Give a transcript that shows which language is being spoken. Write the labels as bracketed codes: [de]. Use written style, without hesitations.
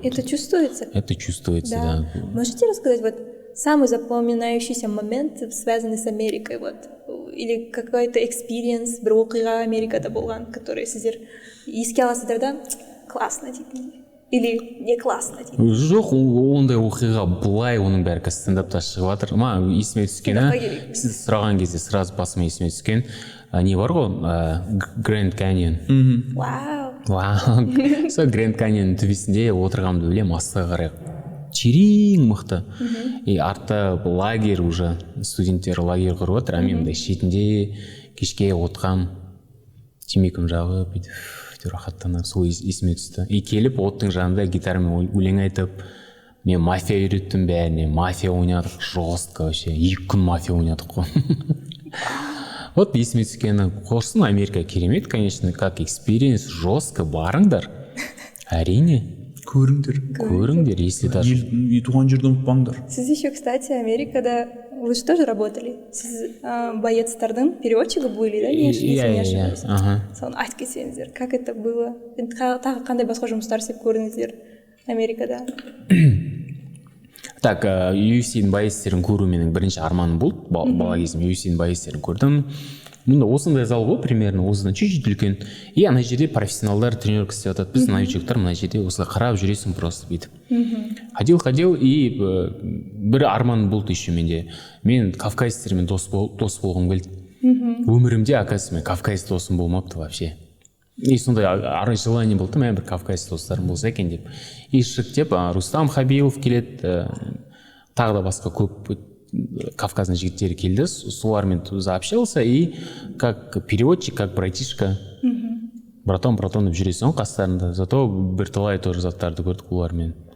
[ru] Это чувствуется? Это чувствуется, да. Можете рассказать вот самый запоминающийся момент, связанный с Америкой, вот, или какой-то экспириенс, [kk] бір оқиға Америкада болған, [ru] который [kk] сіздер еске аласыздар да, классно дейтін, [ru] или не классно дейтін? [kk] Жоқ, ондай оқиға былай оның бәрі қазір стендапта шығып жатыр. Маған есіме түскен, сіз сұраған кезде сразу басыма есіме түскен не бар ғой, Grand Canyon. Вау. Сол Grand Canyon төбесінде отырғанымды білемін, астыға қарай терең мықты. И артта лагерь уже, студенттер лагерь құрып отыр, а мен мындай шетінде кешке отқам, темекім жағып, бүйтіп рахаттанып, сол есіме түсті. И келіп оттың жанында гитарамен өлең айтып, мен мафия үйреттім бәріне, мафия ойнадық, [ru] жестко вообще, [kk] 2 күн мафия ойнадық қой. Вот есіме түскені, қорсын Америка керемет, [ru] конечно, как экспириенс, жестко, [kk] барыңдар. Әрине. Көріңдер, [ru] если даже... [kk] И туған жерді ұмытпаңдар. [ru] Сіз еще, кстати, Америкада, вы же тоже работали. [kk] Сіз боецтардың переводчигі [ru] были, да? Если не ошибаюсь. [kk] Соны айтып кетсеңіздер, [ru] как это было? [kk] Тағы қандай басқа жұмыстар істеп көрдіңіздер Америкада? Так, UFC-дің боецтерін көру менің бірінші арманым болды. Бала кезім UFC-дің боецтерін көрдім. Мұнда осындай зал ғой, [ru] примерно, [kk] осыдан чуть-чуть үлкен. И ана жерде профессионалдар тренировка істеп жатады. Біз новичоктар мына жерде осылай қарап жүресің [ru] просто [kk] бүйтіп. [ru] Ходил, [kk] и бір арман болды еще менде. Мен кавказецтермен дос болғым келді. Өмірімде, [ru] оказывается, [kk] мен кавказец досым болмапты [ru] вообще. [kk] И сондай желание болды, мен бір кавказец достарым болса екен деп. И шықтеп, Рустам Хабилов келеді, тағы да басқа көп кавказның жігіттері келді, солармен заобщался, [ru] и как переводчик, как братишка, братан [kk] деп жүресің қастарында, зато бірталай тоже заттарды көрдік олармен.